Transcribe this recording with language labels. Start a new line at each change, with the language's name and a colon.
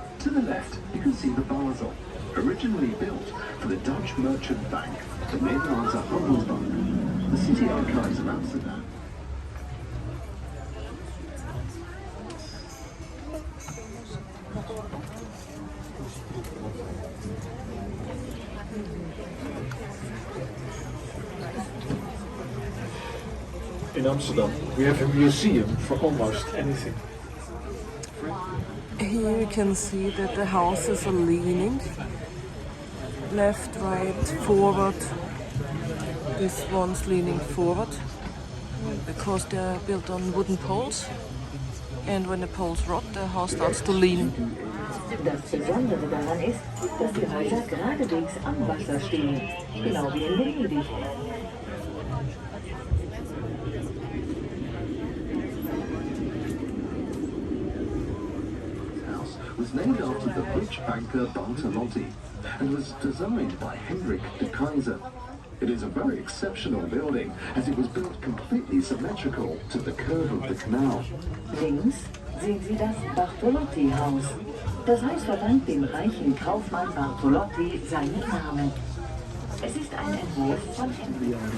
English: To the left, you can see the Basel, originally built for the Dutch Merchant Bank, the Nederlandse Handelsbank, the city archives of Amsterdam. In Amsterdam, we have a museum for almost anything. Here you can see that the houses are leaning left, right, forward. This one's leaning forward because they're built on wooden poles, and when the poles rot, the house starts to lean.
German: Das Besondere daran ist, dass die Häuser geradewegs am Wasser stehen, genau wie in Venedig.
English: Was named after the rich banker Bartolotti and was designed by Hendrik de Keyser. It is a very exceptional building as it was built completely symmetrical to the curve of the canal.
German: Links sehen Sie das Bartolotti-Haus. Das Haus verdankt dem reichen Kaufmann Bartolotti seinen Namen. Es ist ein Entwurf von Hendrik.